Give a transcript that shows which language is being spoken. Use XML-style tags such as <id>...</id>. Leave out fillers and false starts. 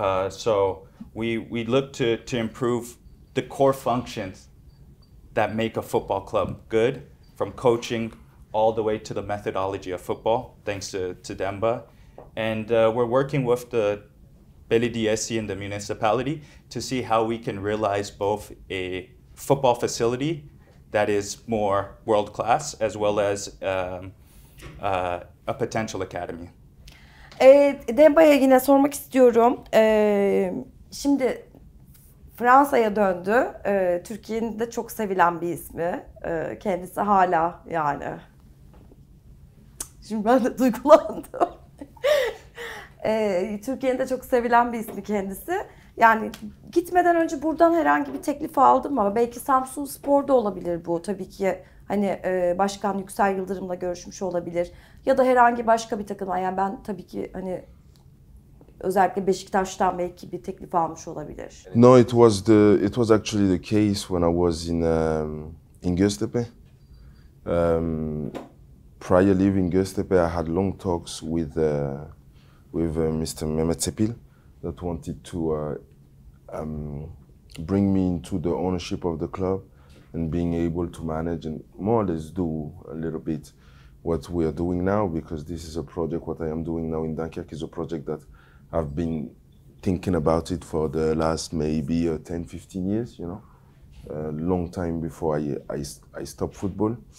<en>So we look to improve the core functions that make a football club good, from coaching all the way to the methodology of football, thanks to Demba. And we're working with the belediyesi and the municipality to see how we can realize both a football facility that is more world-class, as well as a potential academy.</en> <tr>Demba'ya yine sormak istiyorum. Şimdi Fransa'ya döndü. Türkiye'nin de çok sevilen bir ismi. Kendisi hala yani. Şimdi ben de duygulandım. Türkiye'nin de çok sevilen bir ismi kendisi. Yani gitmeden önce buradan herhangi bir teklif aldım mı? Belki Samsunspor da olabilir bu. Tabii ki hani Başkan Yüksel Yıldırım'la görüşmüş olabilir. Ya da herhangi başka bir takım. Yani ben tabii ki hani özellikle Beşiktaş'tan belki bir teklif almış olabilir.</tr> <en>No, it was actually the case when I was in Göztepe. prior leaving Göztepe, I had long talks with Mr. Mehmet Sepil that wanted to bring me into the ownership of the club and being able to manage and more or less do a little bit what we are doing now, because this is a project, what I am doing now in Dunkirk is a project that I've been thinking about it for the last maybe 10, 15 years, you know, a long time before I stopped football.</en>